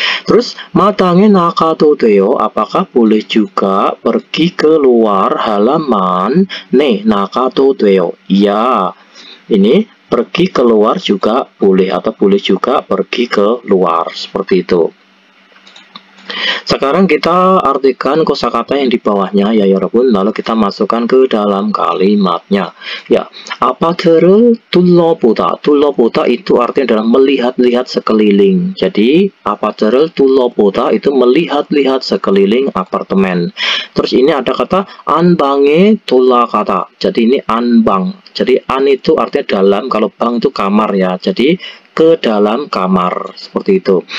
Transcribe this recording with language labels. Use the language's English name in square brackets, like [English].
[Indonesian] Terus [Korean] 마당에 나가도 돼요. [Indonesian] Apakah boleh juga pergi keluar halaman? [Korean] 네, 나가도 돼요. [Indonesian] Ya, ini pergi keluar juga boleh, atau boleh juga pergi ke luar, seperti itu. Sekarang kita artikan kosakata yang di bawahnya ya, 여러분. Lalu kita masukkan ke dalam kalimatnya. [Korean] Ya, 아파트를 둘러보다. [Indonesian] 둘러보다 itu artinya adalah melihat-lihat sekeliling. Jadi 아파트를 둘러보다 itu melihat-lihat sekeliling apartemen. Terus ini ada kata 안방에 돌아가다. Jadi ini 안방. Jadi an itu artinya dalam, kalau bang itu kamar ya. Jadi ke dalam kamar, seperti itu.